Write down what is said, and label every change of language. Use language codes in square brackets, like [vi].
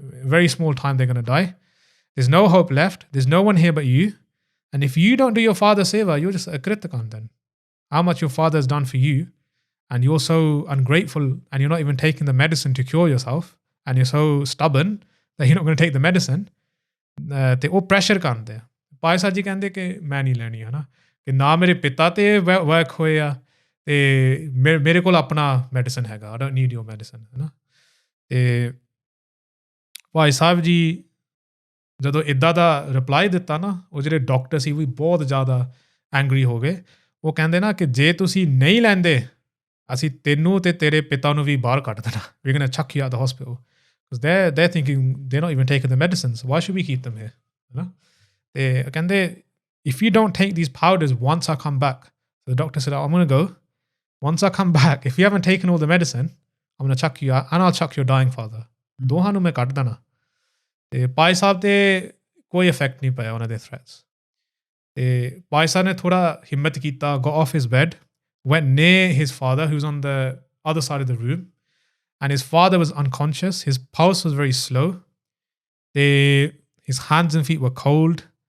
[en] Very small time they're going to die. There's no hope left. There's no one here but you. And if you don't do your father's seva, you're just a kritakan then. How much your father has done for you, and you're so ungrateful, and you're not even taking the medicine to cure yourself, and you're so stubborn that you're not going to take the medicine. [pa] ਤੇ ਉਹ pressure ਕਰਦੇ ਆ। ਭਾਈ ਸਾਹਿਬ ਜੀ ਕਹਿੰਦੇ ਕਿ ਮੈਂ ਨਹੀਂ ਲੈਣੀ ਹੈ ਨਾ, ਕਿ ਨਾ ਮੇਰੇ ਪਿਤਾ ਤੇ ਵਰਕ ਹੋਏ ਆ, ਤੇ ਮੇਰੇ ਕੋਲ ਆਪਣਾ ਮੈਡੀਸਨ ਹੈਗਾ, [en] I don't need your medicine [pa] ਹੈ ਨਾ। ਤੇ ਭਾਈ ਸਾਹਿਬ ਜੀ ਜਦੋਂ ਇੱਦਾਂ ਦਾ ਰਿਪਲਾਈ ਦਿੱਤਾ ਨਾ, ਉਹ ਜਿਹੜੇ ਡਾਕਟਰ ਸੀ ਉਹ ਵੀ ਬਹੁਤ ਜ਼ਿਆਦਾ ਐਂਗਰੀ ਹੋ ਗਏ। ਉਹ ਕਹਿੰਦੇ ਨਾ ਕਿ ਜੇ ਤੁਸੀਂ ਨਹੀਂ ਲੈਂਦੇ, ਅਸੀਂ ਤੈਨੂੰ ਤੇ ਤੇਰੇ ਪਿਤਾ ਨੂੰ ਵੀ ਬਾਹਰ ਕੱਢ ਦੇਣਾ, [en] We going to chuck you out the hospital, because they're thinking they're not even taking the medicines, why should we keep them here, ਹੈ ਨਾ। ਤੇ ਕਹਿੰਦੇ if you don't take these powders once I come back, so the doctor said I'm going to go, once I come back, if you haven't taken all the medicine, I'm going to chuck you out and I'll chuck your dying father. [pa] ਦੋਹਾਂ ਨੂੰ ਮੈਂ ਕੱਢ ਦੇਣਾ। ਤੇ ਭਾਈ ਸਾਹਿਬ ਤੇ ਕੋਈ effect ਨਹੀਂ ਪਿਆ ਉਹਨਾਂ ਦੇ ਥ੍ਰੈਟਸ ਤੇ ਭਾਈ ਸਾਹਿਬ ਨੇ ਥੋੜਾ ਹਿੰਮਤ ਕੀਤਾ [en] got off his bed went near his father who was on the other side of the room and his father was unconscious his pulse was very slow his hands and feet were cold